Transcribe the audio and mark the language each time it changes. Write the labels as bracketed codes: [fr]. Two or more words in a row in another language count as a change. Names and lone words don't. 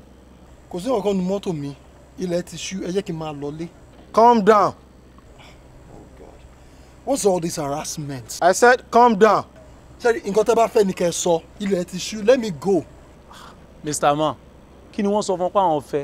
[yo] Kò sí ọ̀kan nínú mọ́tò mi. Ilẹ̀ ti ṣú, ẹ jẹ́ kí n máa lọlé. [en] Calm down. What's all this harassment? I said calm down. [yo] Ṣé nǹkan tẹ́ bá fẹ́ ni kẹ́ sọ? Ilẹ̀ ti ṣú, [en] let me go. Mr. Man, [yo] kí ni wọ́n sọ fún pa àwọn fẹ́?